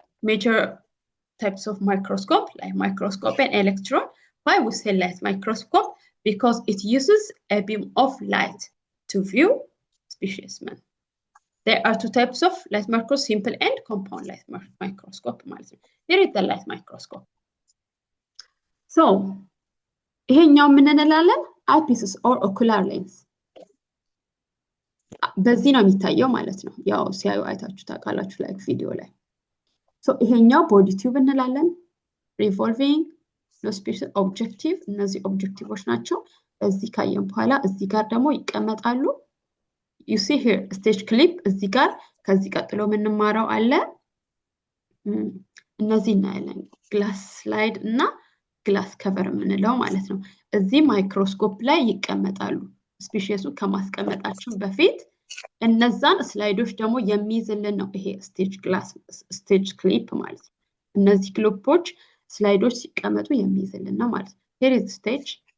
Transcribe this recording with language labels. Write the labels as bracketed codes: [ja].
[en] Major types of microscope like microscope and electron. Why we say light microscope? Because it uses a beam of light to view species. There are two types of light microscope, simple and compound light microscope. Here is the light microscope. So, [am] ይሄኛው ምን እንላለን? [en] eyepieces or ocular lens. [am] በዚህ ነው የሚታየው ማለት ነው። ያው ሲያዩ አይታችሁ ታውቃላችሁ like ቪዲዮ ላይ። So ይሄኛው body tube እንላለን. revolving no special objective እነዚህ ኦብጀክቲቮች ናቸው እዚህ ካየን በኋላ እዚህ ጋር ደግሞ ይቀመጣሉ [en] you see here [am] stage clip እዚህ ጋር ከዚህ ቀጥሎ ምንማረው አለ እነዚህ እናያለን ግላስ ስላይድ እና ግላስ ከቨር ምንለው ማለት ነው እዚህ ማይክሮስኮፕ ላይ ይቀመጣሉ ስፔሺሱ ከማስቀመጣችን በፊት እነዛን ስላይዶች ደግሞ የሚይዝልን ነው ይሄ ስቴጅ ክሊፕ ማለት ነው እነዚህ ክሊፖች ስላይዶች ሲቀመጡ የሚይዝልን ነው ማለት ነው [en] here is the stage